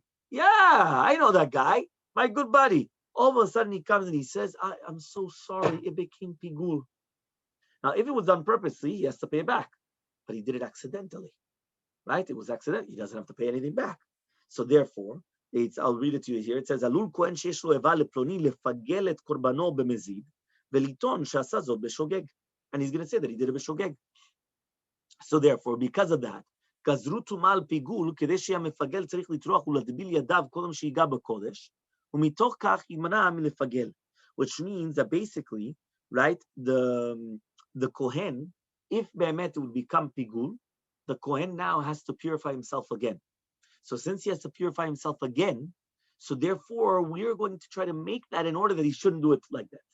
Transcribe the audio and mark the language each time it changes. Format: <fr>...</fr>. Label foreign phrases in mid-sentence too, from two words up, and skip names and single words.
<en>Yeah, I know that guy, my good buddy. All of a sudden he comes and he says, I'm so sorry, it became pigul. Now, if it was done purposely, he has to pay it back. But he did it accidentally, right? It was accidental. He doesn't have to pay anything back. So therefore, I'll read it to you here. It says,</en> <he>"עלול כהן שיש לו איבה לפלוני לפגל את קרבנו במזיד ולטעון שעשה זאת בשוגג,"</he> <en>and he's going to say that he did it b'shogeg. So therefore, because of that,</en> <he>גזרו טומאה על פיגול כדי שהמפגל צריך לטרוח ולהטביל ידיו קודם שיגע בקודש, ומתוך כך יימנע מלפגל,</he> <en>which means that basically, right, the kohen, if באמת it would become pigul, the kohen now has to purify himself again. So since he has to purify himself again, so therefore we're going to try to make that in order that he shouldn't do it like that.</en>